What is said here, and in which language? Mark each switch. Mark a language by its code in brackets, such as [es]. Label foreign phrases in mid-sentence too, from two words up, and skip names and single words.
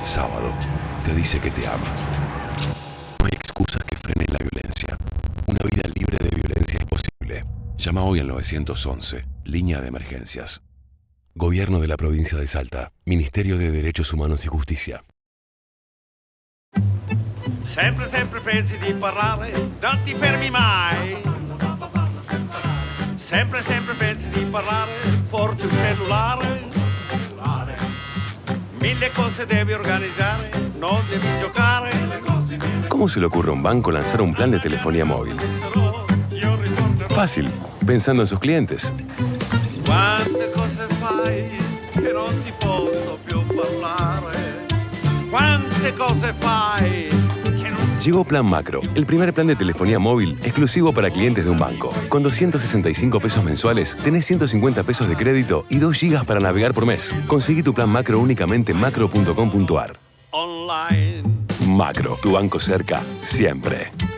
[es] Sábado, te dice que te ama. No hay excusas que frenen la violencia. Una vida libre de violencia es posible. Llama hoy al 911, línea de emergencias. Gobierno de la provincia de Salta, Ministerio de Derechos Humanos y Justicia. [it] Sempre, sempre pensi di parlare, non ti fermi mai. Sempre, sempre pensi di parlare, porti un cellulare. Mille cose devi organizzare, non devi giocare. [es] ¿Cómo se le ocurre a un banco lanzar un plan de telefonía móvil? Fácil, pensando en sus clientes. [it] Quante cose fai che non ti posso più parlare. Quante cose fai. [es] Llegó Plan Macro, el primer plan de telefonía móvil exclusivo para clientes de un banco. Con 265 pesos mensuales, tenés 150 pesos de crédito y 2 gigas para navegar por mes. Conseguí tu plan Macro únicamente en macro.com.ar. Online. Macro, tu banco cerca, siempre.